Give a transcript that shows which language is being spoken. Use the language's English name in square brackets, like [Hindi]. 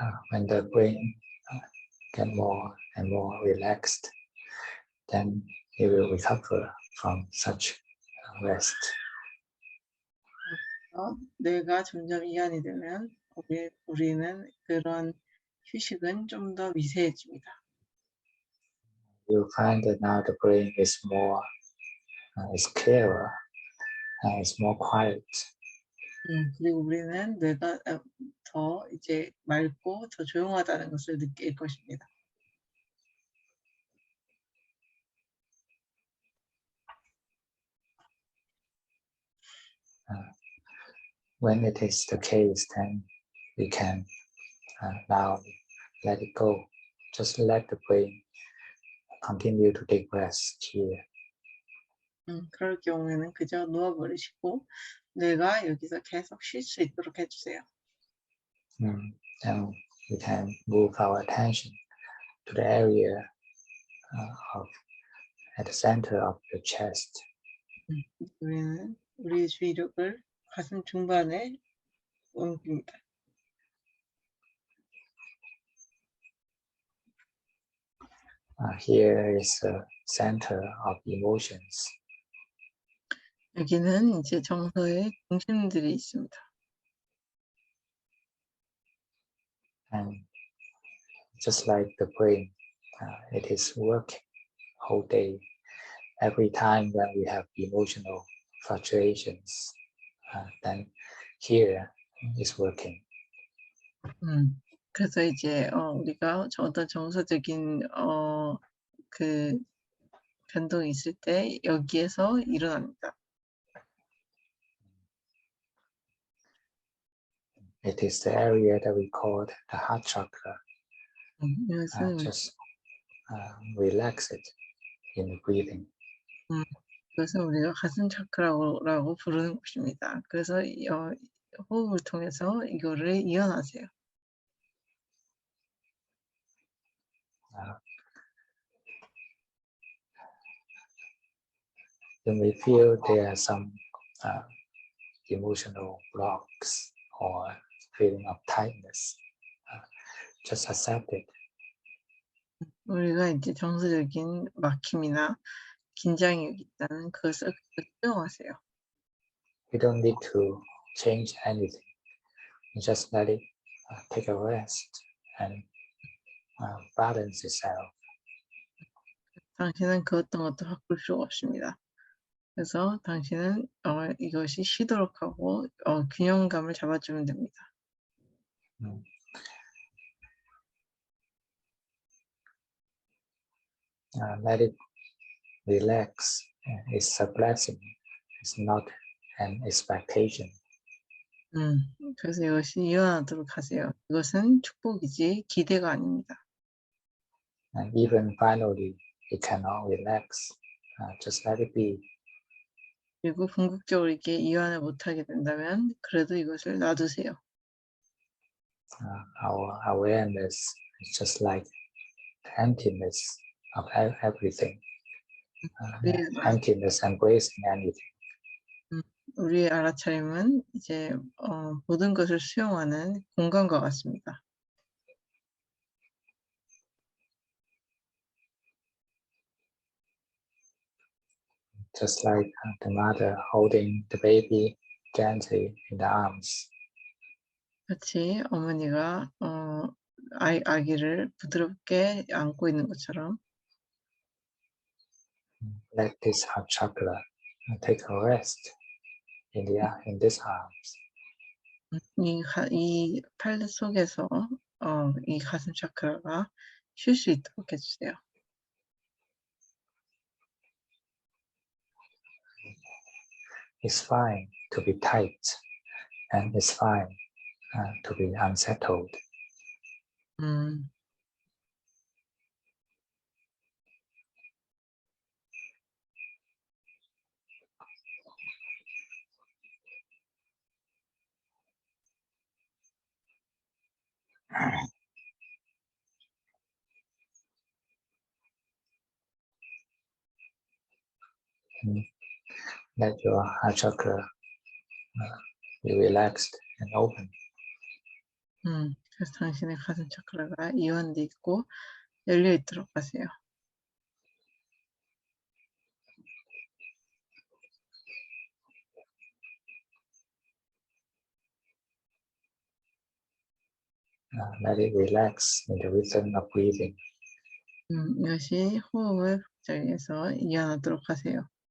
[English] when the brain get more and more relaxed, then it will recover from such rest. [Korean] 뇌가 점점 이완이 되면 우리는 그런 휴식은 좀 더 미세해집니다. [English] You'll find that now the brain is more, is clearer, is more quiet. [Korean] 그리고 우리는 뇌가 더 이제 맑고 더 조용하다는 것을 느낄 것입니다. [English] When it is the case, then we can now let it go. Just let the brain continue to take rest here. [Korean] 그럴 경우에는 그저 누워버리시고 뇌가 여기서 계속 쉴 수 있도록 해주세요. [English] And we can move our attention to the area at the center of the chest. [Korean] 우리는 우리의 주의력을 가슴 중반에 옮깁니다. [English] Here is the center of emotions. [Korean] 여기는 이제 정서의 중심들이 있습니다. [English] And just like the brain, it is working whole day. Every time when we have emotional fluctuations, then here is working. [Korean] 그래서 이제 우리가 어떤 정서적인 그 변동이 있을 때 여기에서 일어납니다. [English] It is the area that we call the heart chakra. Just relax it in the breathing. [Korean] 그것은 우리가 가슴 차크라고 부르는 것입니다. 그래서 호흡을 통해서 이거를 이완하세요. [English] You may feel there are some emotional blocks or feeling of tightness. Just accept it. [Korean] 우리가 이제 정서적인 막힘이나 긴장이 있다면 그것을 수용하세요. [English] You don't need to change anything. You just let it take a rest and balance itself. [Korean] 당신은 그 어떤 것도 바꿀 필요가 없습니다. 그래서 당신은 이것이 쉬도록 하고 균형감을 잡아주면 됩니다. [English] Let it relax. It's a blessing. It's not an expectation. [Korean] 그래서 이것이 이완하도록 하세요. 이것은 축복이지 기대가 아닙니다. [English] And even finally, you cannot relax. Just let it be. [Korean] 그리고 궁극적으로 이렇게 이완을 못하게 된다면 그래도 이것을 놔두세요. [English] Our awareness is just like the emptiness of everything. Emptiness embracing anything. [Korean] 우리의 알아차림은 이제 모든 것을 수용하는 공간과 같습니다. [English] Just like the mother holding the baby gently in the arms. [Korean] 같이 어머니가 아기를 부드럽게 안고 있는 것처럼 [English] Let this heart chakra take a rest in this arms. [Korean] 이 팔 속에서 이 가슴 차크라가 쉴 수 있도록 해주세요. [English] It's fine to be tight, and it's fine to be unsettled. Let your heart chakra be relaxed and open. [Korean] 그래서 당신의 가슴 차크라가 이완돼 있고 열려 있도록 하세요. [English] Let it relax in the rhythm of breathing. [Korean] 이것이 호흡을 자리에서 이완하도록 하세요.